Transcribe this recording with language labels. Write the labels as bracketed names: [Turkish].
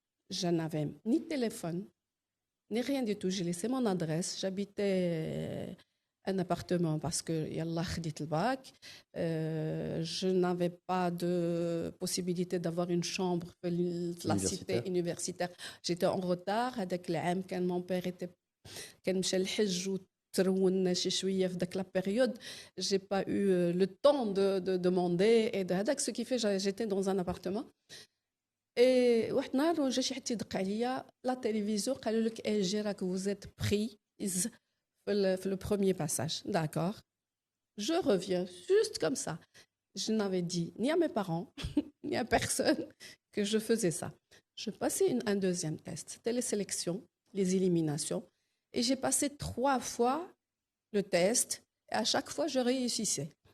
[French] Je n'avais ni téléphone, ni rien du tout. J'ai laissé mon adresse. J'habitais un appartement parce que [Arabic] yallah khadit [French] le bac. Je n'avais pas de possibilité d'avoir une chambre dans la cité universitaire. J'étais en retard. [Arabic] هذاك العام كان [French] mon père était [Arabic] كان مشى الحج وترولنا شي شويه في ذاك [French] لا période. J'ai pas eu le temps de demander et de [Arabic] هذاك [French] ce qui fait j'étais dans un appartement. [Arabic] Et واحد النهار جا شي حد يدق عليا لا تلفزيون قالوا لك اجي راك [French] vous êtes pris [Arabic] في [French] le premier passage. D'accord. Je reviens juste comme ça. Je n'avais dit ni à mes parents, ni à personne que je faisais ça. Je passais un deuxième test. C'était les sélections, les éliminations. Et j'ai passé 3 fois le test. Et à chaque fois, je réussissais.